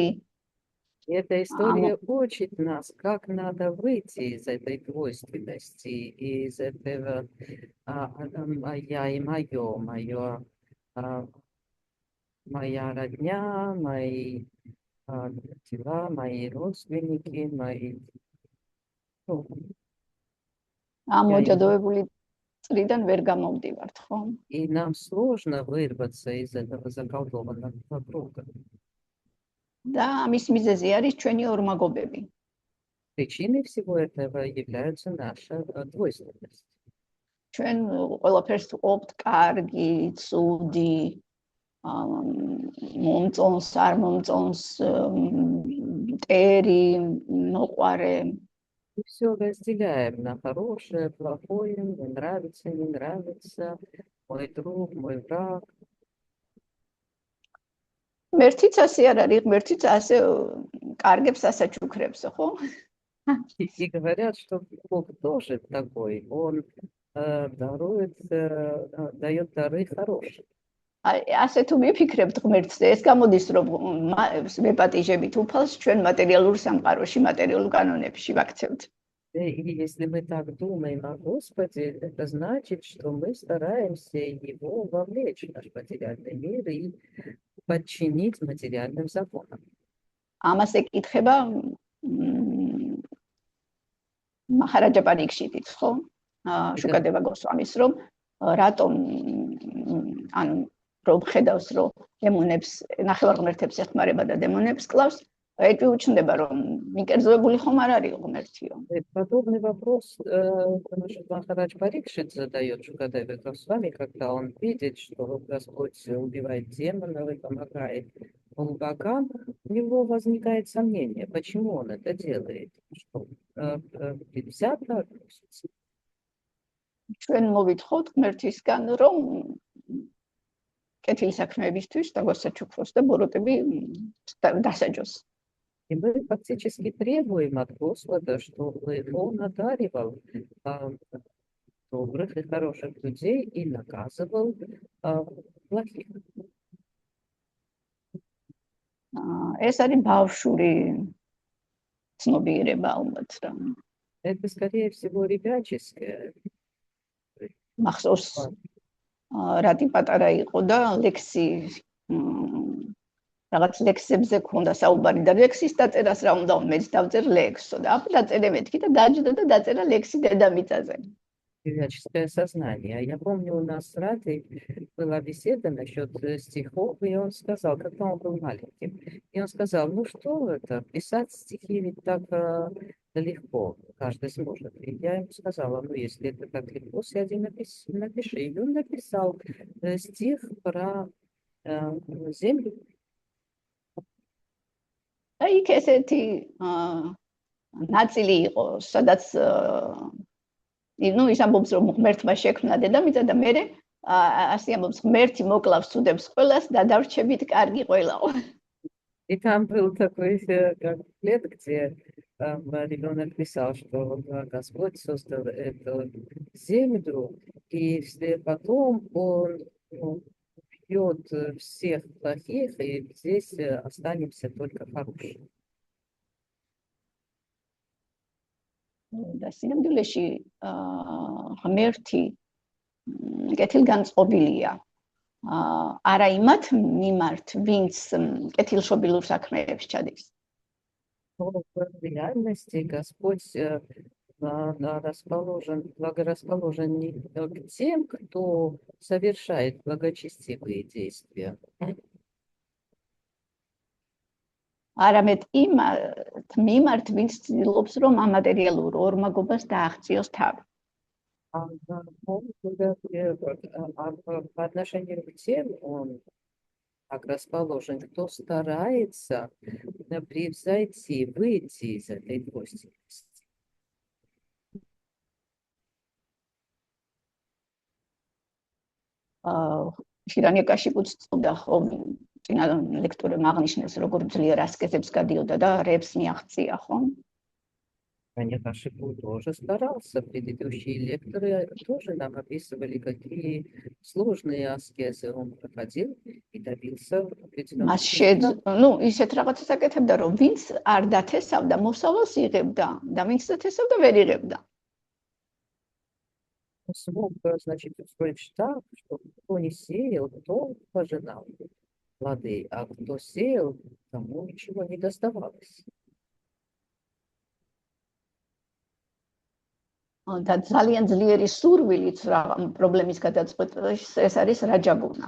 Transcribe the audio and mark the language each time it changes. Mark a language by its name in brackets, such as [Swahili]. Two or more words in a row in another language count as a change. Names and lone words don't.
[Russian] Эта история учит нас, как надо выйти из этой двойственности, из этого я и моя родня, мои дела, мои родственники, мои... [Georgian] ამ მოჭადოებული წრიდან ვერ გამოვდივართ, ხო? [Russian] И нам сложно вырваться из этого заколдованного круга. [Georgian] და ამის მიზეზი არის ჩვენი ორმაგობები. [Russian] Причиной всего этого является наша двойственность. [Georgian] ჩვენ ყველაფერს ვყოფთ კარგი, ცუდი, მომწონს, არ მომწონს, მტერი, მოყვარე. [Russian] Мы все разделяем на хорошее, плохое, мне нравится, не нравится, мой друг, мой враг. [Georgian] მერთიც ასე არ არის, მერთიც ასე კარგებს ასაჩუქრებს, ხო? [Russian] И говорят, что Бог тоже такой, Он дает дары хорошие. [Georgian] ასე თუ მიფიქრებთ ღმერთზე, ეს გამოდის, რომ ვეპატიჟებით უფალს ჩვენ მატერიალურ სამყაროში, მატერიალურ კანონებში ვაქცევთ. [Russian] И если мы так думаем о Господе, это значит, что мы стараемся Его вовлечь в наш материальный мир и подчинить материальным законам. [Georgian] ამას ეკითხება მაჰარაჯა პარიქშიტიც, ხო? შუკადევა გოსვამის, რომ რატომ ანუ რომ ხედავს, რომ დემონებს, ნახევარღმერთებს ეხმარება და დემონებს კლავს, ეჭვი უჩნდება, რომ მიკერძოებული ხომ არ არის ღმერთიო. [Russian] Подобный вопрос наш Махарадж Парикшит задает Шукадеве Госвами, когда он видит, что Господь убивает демонов и помогает полубогам, у него возникает сомнение, почему он это делает, что предвзято относится. [Georgian] ჩვენ მოვითხოვთ ღმერთისგან, რომ კეთილი საქმეებისთვის დაგასაჩუქროს და ბოროტები დასაჯოს. [Russian] И мы фактически требуем от Господа, чтобы Он одаривал добрых и хороших людей и наказывал плохих. [Georgian] ეს არის ბავშვური ცნობიერება ალბათ რა. [Russian] Это, скорее всего, ребяческое. [Georgian] მახსოვს რატი პატარა იყო და ლექსი რაღაც ლექსებზე ქონდა საუბარი და ლექსის დაწერას რა უნდა მეც დავწერ ლექსო და აბა დაწერე მეთქი და დაჯდა და დაწერა ლექსი დედამიწაზე. [Russian] Ребяческое сознание. Я помню, у нас с Радой была беседа насчет стихов, и он сказал, когда он был маленьким, и он сказал, ну что это, писать стихи ведь так легко, каждый сможет. И я ему сказала, ну если это так легко, сяди напиши. И он написал стих про землю. [Georgian] აი იქ ესეთი ნაწილი იყო, სადაც ну ის ამბობს რომ ღმერთმა შექმნა дедамица და მე ასე ამბობს ღმერთი მოკლავს უდებს ყველას და დარჩებით კარგი ყველაო. [Russian] И там был такой комплект, где ребенок писал, что Господь создал эту землю, и потом он убьет всех плохих, и здесь останемся только хорошие. [Georgian] და სინამდვილეში ღმერთი კეთილგანწყობილია არა იმათ მიმართ, ვინც კეთილშობილურ საქმეებს ჩადის. [Russian] В реальности Господь благорасположен не к тем, кто совершает благочестивые действия, [Georgian] არამედ იმათ მიმართ, ვინც ცდილობს, რომ ამატერიალურ ორმაგობას დააღწიოს თავი. [Russian] По отношению к тем, он так расположен, кто старается превзойти, выйти из этой двойственности. [Georgian] შირანიაკაშიპუც წოდა ხო წინა ლექტორებმა აღნიშნეს, როგორ ძლიერ ასკეზებს გადიოდა და რებს მიაღწია, ხო? [Russian] Шипу тоже старался, предыдущие лекторы тоже нам описывали, какие сложные аскезы он проходил и добился определенного результата. [Georgian] ну ისეთ რაღაცას აკეთებდა, რომ ვინც არ დათესავდა, მოსავალს იღებდა და ვინც დათესავდა, ვერ იღებდა. [Russian] Он смог, значит, устроить так, что кто не сеял, то пожинал плоды, а кто сеял, тому ничего не доставалось. [Georgian] და ძალიან ძლიერი სურვილიც პრობლემის გადაწყვეტილებში ეს არის რაჯაგუნა.